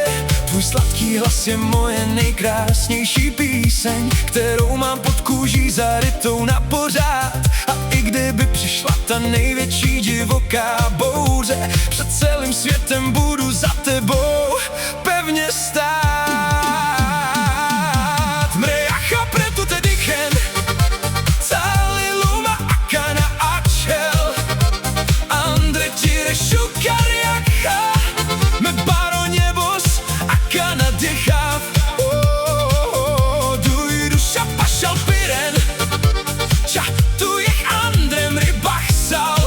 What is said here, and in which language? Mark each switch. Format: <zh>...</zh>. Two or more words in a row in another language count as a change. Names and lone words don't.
<cs>Tvůj sladký hlas je moje nejkrásnější píseň, kterou mám pod kůží zarytou na pořád. A i kdyby přišla ta největší divoká bouře, před celým světem budu za tebou pevně stát.</cs> <rom>Mrejacha pretu te dichen, cali luma akana acel, andre tire šukariacha, me baronie bos akana dichav. Duj duša pašal piren, ča tu jech andrem rybach sal.</rom>